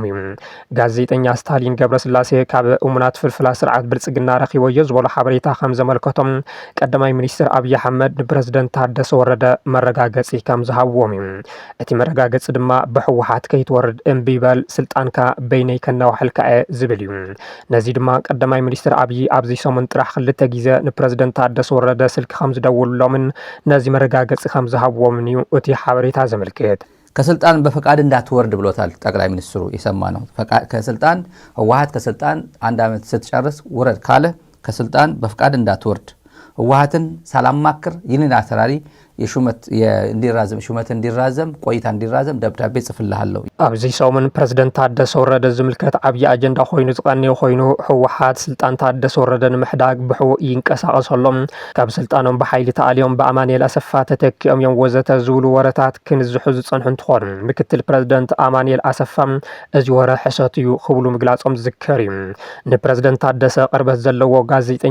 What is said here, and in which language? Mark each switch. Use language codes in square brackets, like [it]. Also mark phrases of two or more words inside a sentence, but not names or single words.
[ti] እዩ። ጋዜጠኛ ስታሊን ገብረስላሴ ካብ እሙናት ፍልፍላ ስርዓት ብልጽግና ረኺቦዮ ዝበሎ ሓበሬታ ከም ዘመልከቶም ቀዳማይ ሚኒስትር ኣብይ ኣሕመድ ንፕሬዝዳንት ታደሰ ወረደ መረጋገፂ ከም ዝሃብዎም እዩ። እቲ መረጋገፂ ድማ ብህወሓት ከይትወርድ እምቢ በል ስልጣንካ በይነይ ከናውሐልካ እየ ዝብል እዩ። ነዚ ድማ ቀዳማይ ሚኒስትር ኣብይ ኣብዚ ሰሙን ጥራሕ 2 ግዜ ንፕሬዝዳንት ታደሰ ወረደ ስልኪ ከም ዝደውሉሎምን ነዚ መረጋገፂ ከም ዝሃብዎምን እዩ እቲ ሓበሬታ ዘመልክት። [am] ከስልጣን በፈቃድ እንዳትወርድ ብሎታል ጠቅላይ ሚኒስትሩ። የሰማነው ከስልጣን ህወሓት ከስልጣን 1 ዓመት ስትጨርስ ውረድ ካለ ከስልጣን በፈቃድ እንዳትወርድ ህወሓትን ሳላማክር ይህንን አሰራሪ የሹመት እንዲራዘም ቆይታ እንዲራዘም ደብዳቤ ጽፍልሃለሁ። [ti] ኣብዚ ሰሙን ፕሬዝዳንት ታደሰ ወረደ ዝምልከት ዓብይ ኣጀንዳ ኮይኑ ዝቐነየ ኮይኑ ህወሓት ስልጣን ታደሰ ወረደ ንምሕዳግ ብሕቡእ ይንቀሳቐሰሎም ካብ ስልጣኖም ብሓይሊ ተኣልዮም ብኣማኑኤል ኣሰፋ ተተኪኦም እዮም ወዘተ ዝብሉ ወረታት ክንዝሑ ዝጸንሑ እንትኾኑ ምክትል ፕሬዝዳንት ኣማኑኤል ኣሰፋ እዚ ወረ ሕሰት እዩ ክብሉ ምግላጾም ዝዝከር እዩ። ንፕሬዝዳንት ታደሰ ቅርበት ዘለዎ ጋዜጠኛ